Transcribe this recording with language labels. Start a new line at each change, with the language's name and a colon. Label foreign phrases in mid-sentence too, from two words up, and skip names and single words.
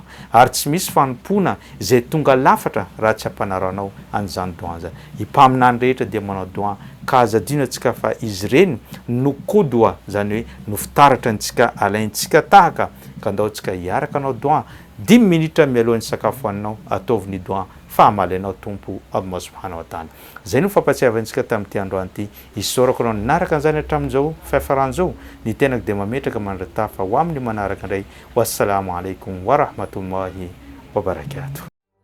Malagasy: Ary tsy misy fanompona izay tonga lafatra raha tsy ampanaranao an'izany dua zany. I mpaminany rehetra dia manao dua ka azadino antsika fa izy ireny no kodoa, zany hoe no fitaratra antsika, alaintsika tahaka ka andao antsika hiaraka anao dua 10 minitra mialohan'ny sakafo hoaninao, ataovy ny dua fahamalenao tompo
Arabic: الله سبحانه وتعالى.
Malagasy: Zay no fampatsiavantsika tamin'ity androany ity. Isorako anao nanaraka an'izany hatramin'izao fiafaran'izao ny tenako dia mametraka mandra-tafa ho amin'ny manaraka indray.
Arabic: والسلام عليكم ورحمة الله وبركاته.